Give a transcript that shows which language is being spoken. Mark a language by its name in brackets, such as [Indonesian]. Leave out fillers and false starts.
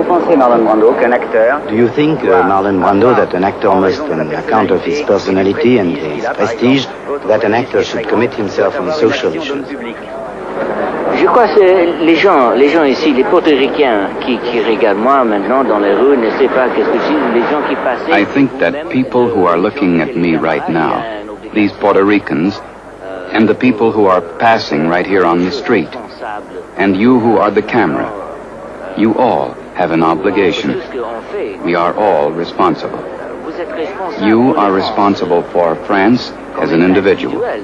[English] Do you think, Marlon Brando, that an actor must, on account of his personality and his prestige, that an actor should commit himself on social issues? [French] Je crois que les gens ici, les Portoricains qui regardent moi maintenant dans les rues, ne savent pas qu'est-ce que je dis, les gens qui passent. [English] I think that people who are looking at me right now, these Puerto Ricans, and the people who are passing right here on the street, and you who are the camera, you all have an obligation. We are all responsible. You are responsible for France as an individual.